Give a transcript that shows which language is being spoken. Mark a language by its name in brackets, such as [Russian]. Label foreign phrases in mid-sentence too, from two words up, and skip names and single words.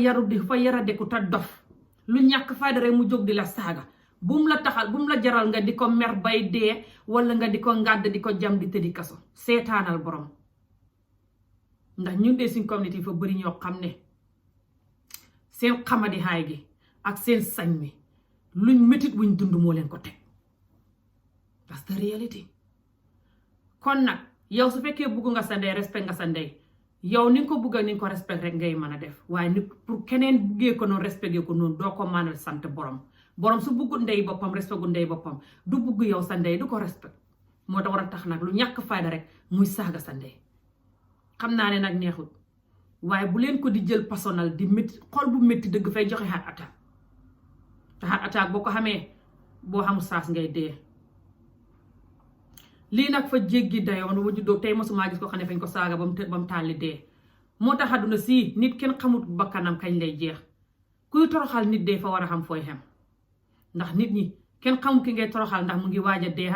[Wolof] yaradeku ta dof lu ñàkk fayda rek mu jóg di la saaga bum la jaral nga di ko mer bay dee wala nga di ko ngàdd di ko jam di tëddi kaso seetaanal borom ndax ñun de suñ communauté fa bëri ñoo xam ne seen xamadi haay gi ak seen sañ mi luñ métit wuñ dund moo leen ko teg [English] that's the reality. [Wolof] kon nag yow su fekkee bugg nga sa ndey respect nga sa ndey yow ni nga ko bugga ni nga ko respect rek ngay mën a def waaye nit pour keneen buggee ko noonu respecté ko noonu doo ko mën a sant borom su buggut ndey boppam respect gu ndey boppam du bugg yow sa ndey du ko respect moo tax war a tax nag lu ñàkk fayda rek muy saaga sa ndey xam naa ne nag neexut waaye bu leen ko di jël personnel di métti xol bu métti dëgg fay joxe [English] heart attack [Wolof] te [English] heart attack [Wolof] boo ko xamee boo xamul saas ngay dee lii nag fa jéggi dayoon wa juddoo tey mosuma gis ko xam ne fañ ko saaga ba mu tàlli dee moo tax àdduna si nit kenn xamut bakkanam kañ lay jeex kuy toroxal nit dee fa war a xam fooy xem ndax nit ñi kenn xamut ki ngay toroxal ndax mu ngi waaj a dee